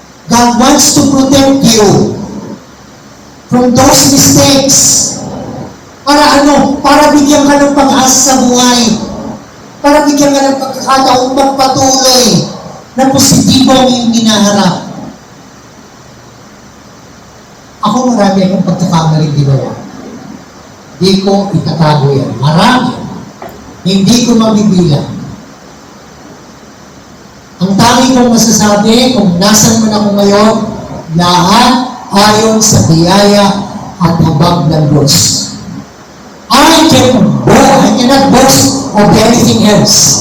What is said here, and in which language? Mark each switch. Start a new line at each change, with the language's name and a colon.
English: God wants to protect you from those mistakes.
Filipino: Para ano? Para bigyan ka ng pag-asa sa buhay. Para bigyan ka ng pagkakataong magpatuloy na positibo ang iyong hinaharap. Ako marami akong pagkakamaling ginawa. Hindi ko itatago yan. Marami. Hindi ko mabibilang. Ang tangi kong masasabi, kung nasan man ako ngayon, lahat ayon sa biyaya at habag ng Diyos.
English: I cannot boast of anything else.